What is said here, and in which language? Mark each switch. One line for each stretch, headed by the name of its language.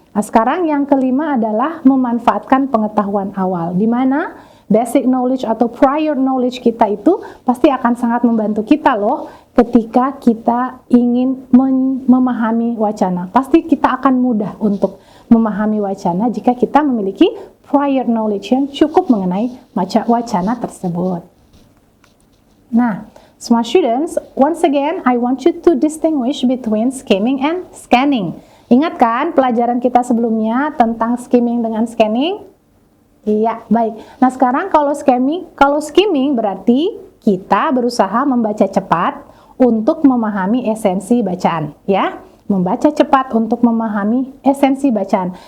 Indonesian: Nah, sekarang yang kelima adalah memanfaatkan pengetahuan awal, di mana basic knowledge atau prior knowledge kita itu pasti akan sangat membantu kita loh ketika kita ingin memahami wacana. Pasti kita akan mudah untuk memahami wacana jika kita memiliki prior knowledge yang cukup mengenai wacana tersebut.
English: Nah, smart students, once again I want you to distinguish between skimming and scanning.
Indonesian: Ingat kan pelajaran kita sebelumnya tentang skimming dengan scanning? Iya, baik. Nah, sekarang kalau skimming berarti kita berusaha membaca cepat untuk memahami esensi bacaan, ya. Membaca cepat untuk memahami esensi bacaan.